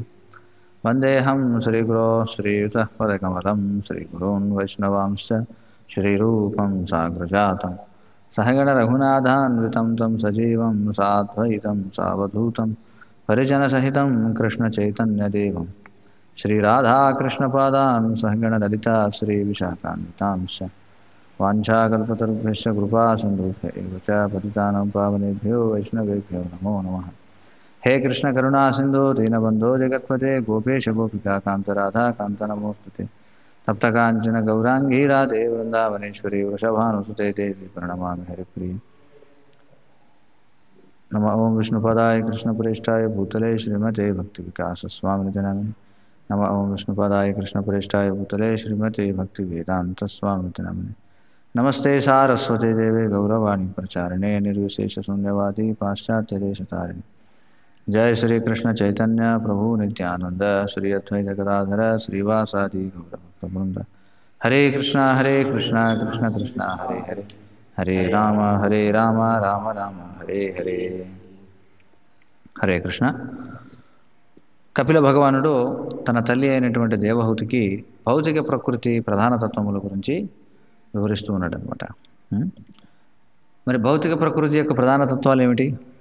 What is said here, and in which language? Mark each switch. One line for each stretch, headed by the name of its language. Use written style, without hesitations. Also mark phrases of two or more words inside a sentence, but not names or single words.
Sanskrit: వందేహం శ్రీగురో శ్రీయుతః పదకమలం శ్రీగురోన్ వైష్ణవాంశ్చ శ్రీరూపం సాగ్రజాతం సహగణ రఘునాథాన్వితం తం సజీవం సాద్వైతం సావధూతం పరిజనసహితం కృష్ణచైతన్యదేవం శ్రీరాధాకృష్ణపాదాన్ సహగణ లలితా శ్రీవిశాఖాన్వితాంశ్చ వాంఛాకల్పతరుభ్యశ్చ కృపాసింధుభ్య ఏవ చ పతితానాం పావనేభ్యో వైష్ణవేభ్యో నమో నమః. హే కృష్ణ కరుణా సింధో దీనబంధో జగత్పతే గోపేశ గోపికా కాంత రాధా కాంత నమోస్తుతే. తప్తకాంచన గౌరాంగీ రాధే వృందావనేశ్వరి వృషభానుసుతే దేవి ప్రణమామి హరిప్రియ. నమ ఓం విష్ణుపదాయ కృష్ణప్రేష్టాయ భూతలే శ్రీమతే భక్తి వికాస స్వామినితి నమిని. నమ ఓం విష్ణుపదాయ కృష్ణప్రేష్టాయ భూతలే శ్రీమతే భక్తి వేదాంత స్వామినితి నమిని. నమస్తే సారస్వతే దేవే గౌరవాణి ప్రచారిణే నిర్విశేష శూన్యవాది పాశ్చాత్యదేశతారిణి. जय श्री कृष्ण चैतन्य प्रभु नित्यानंद श्री अद्वैत गदाधर श्रीवासादि गौरभक्तवृंद. हरे कृष्णा कृष्ण कृष्ण हरे हरे हरे राम राम राम हरे हरे. హరే కృష్ణ.
Telugu: కపిల భగవానుడు తన తల్లి అయినటువంటి దేవహూతికి భౌతిక ప్రకృతి ప్రధాన తత్వముల గురించి వివరిస్తూ ఉన్నాడు అనమాట. మరి భౌతిక ప్రకృతి యొక్క ప్రధాన తత్వాలు ఏమిటి?